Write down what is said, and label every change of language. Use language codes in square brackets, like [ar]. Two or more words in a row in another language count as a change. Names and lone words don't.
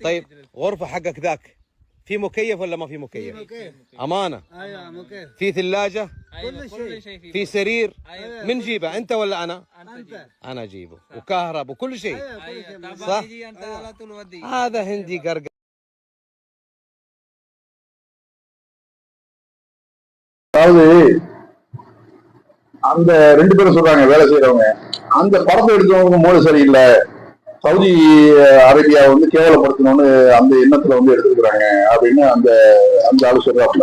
[ar] طيب غرفه حقك ذاك في مكيف ولا ما في مكيف؟ مكيف. امانه. ايوه مكيف. في ثلاجه؟ ايوه كل كل شيء. شيء فيه. في سرير؟ ايوه من جيبه انت ولا انا؟ انت انت. جيب. انا اجيبه. وكهرب وكل شيء. ايوه كل ايوه شيء. طبعا صح؟ يجي انت على طول ودي. هذا هندي قرقر. [ta] அதாவது அந்த 2 பேரும் சொல்றாங்க வேலை செய்யறவங்க, அந்த படத்தை எடுத்தவங்க மூளை சரியில்லை, சவுதி அரேபியா வந்து கேவலப்படுத்தணும்னு அந்த எண்ணத்துல வந்து எடுத்துக்கிறாங்க அப்படின்னு அந்த அந்த ஆளு சொல்றாப்புல.